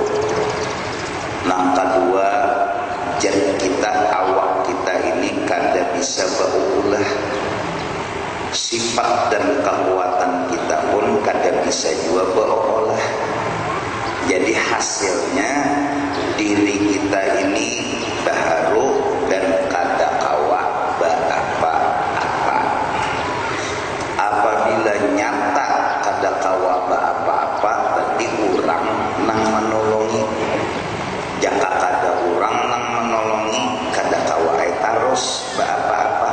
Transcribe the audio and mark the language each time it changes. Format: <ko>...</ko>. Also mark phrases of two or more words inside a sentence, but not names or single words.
<bjn>Yang kedua, jadi kita, awak kita ini kada bisa berulah. Sifat dan kekuatan kita pun kada bisa juga berolah. Jadi hasilnya diri kita ini baharu dan kada kawa apa-apa. Apabila nyata kada kawa apa-apa, berarti orang nang menolongi. Jika kada orang nang menolongi, kada kawa terus apa-apa.</bjn>